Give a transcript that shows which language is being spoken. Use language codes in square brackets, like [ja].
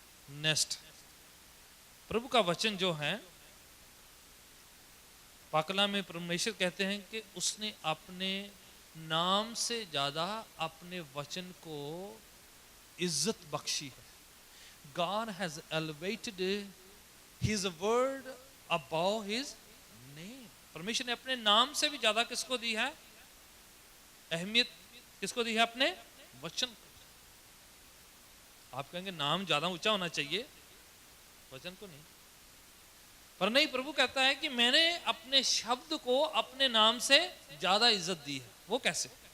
[hi] Next, प्रभु का वचन जो है, पाकला में परमेश्वर कहते हैं कि उसने अपने नाम से ज्यादा अपने वचन को इज्जत बख्शी है। [en] God has elevated His word above His name. [hi] परमेश्वर ने अपने नाम से भी ज्यादा किसको दी है अहमियत? किसको दी है? अपने वचन को। आप कहेंगे नाम ज्यादा ऊंचा होना चाहिए, वचन को नहीं। पर नहीं, प्रभु कहता है कि मैंने अपने शब्द को अपने नाम से ज्यादा इज्जत दी है। वो कैसे?